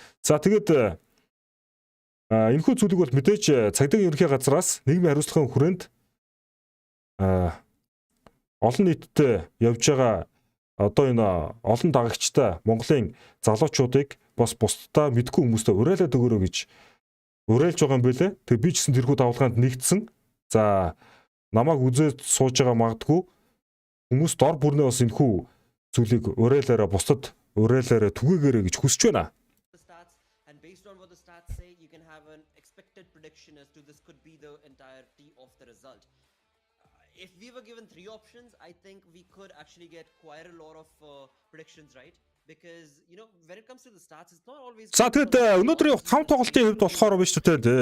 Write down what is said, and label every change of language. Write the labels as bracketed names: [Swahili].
[Mongolian] За тэгээд энэхүү зүйлийг бол мэдээж цагдаагийн ерөнхий газраас нийгмийн хариуцлагын хүрээнд олон нийтэд явж байгаа одоо энэ олон дагагчтай Монголын залуучуудыг бас бусдаа мэдгүй хүмүүстээ уриалаад өгөөрэй гэж уриалж байгаа юм байлээ. Тэг би ч гэсэн тэрхүү давлгаанд нэгдсэн. За намайг үзээд сууж байгаа магадгүй хүмүүс дор бүрнээ бас энэхүү зүйлийг уриалаараа бусдад уриалаараа түгээгээрэй гэж хүсэж байна. [English] And based on what the stats say, you can have an expected prediction as to this could be the entirety of the result. If we were given 3 options, I think we could actually get quite a lot of predictions right. Because, you know, when it comes to the stats, it's not always... [Mongolian] За тэгээд өнөөдрийн 5 тоглолтын хувьд болохоор биш үү те.